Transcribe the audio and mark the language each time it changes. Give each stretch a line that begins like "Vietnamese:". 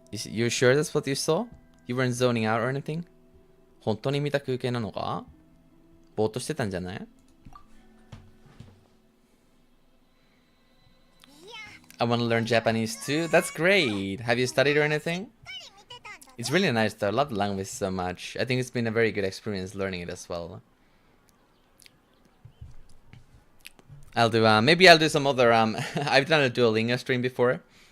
English: You're sure that's what you saw? You weren't zoning out or anything?
Japanese: 本当に見た空景なのか？ぼーっとしてたんじゃない？
English: I want to learn Japanese too. That's great. Have you studied or anything? It's really nice though. I love the language so much. I think it's been a very good experience learning it as well. I'll do maybe I'll do some other I've done a Duolingo stream before.